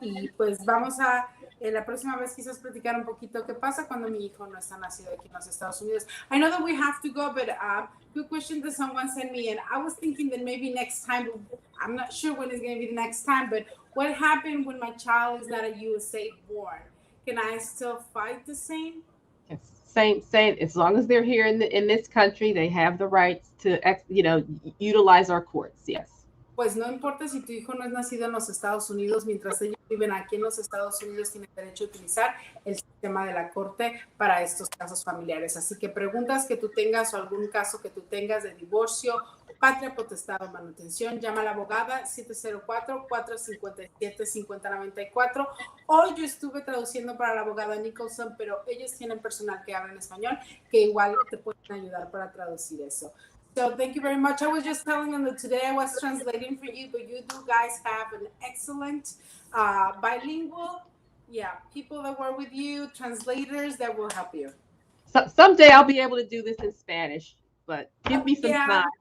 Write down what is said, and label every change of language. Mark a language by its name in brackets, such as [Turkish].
[Spanish] Y pues vamos a la próxima vez quizás platicar un poquito qué pasa cuando mi hijo no está nacido aquí en los Estados Unidos. [English] I know that we have to go, but good question that someone sent me, and I was thinking that maybe next time, I'm not sure when it's going to be the next time, but what happened when my child is not a USA born? Can I still fight the same? Yes. Same. As long as they're here in this country, they have the rights to, utilize our courts. Yes. [Spanish] Pues no importa si tu hijo no es nacido en los Estados Unidos, mientras ellos viven aquí en los Estados Unidos, tienen derecho a utilizar el sistema de la corte para estos casos familiares. Así que preguntas que tú tengas o algún caso que tú tengas de divorcio, patria, potestad o manutención, llama a la abogada 704-457-5094. Hoy yo estuve traduciendo para la abogada Nicholson, pero ellos tienen personal que habla en español que igual te pueden ayudar para traducir eso. [English] So thank you very much. I was just telling them that today I was translating for you, but you do guys have an excellent bilingual, people that work with you, translators that will help you. So, someday I'll be able to do this in Spanish, but give me some time.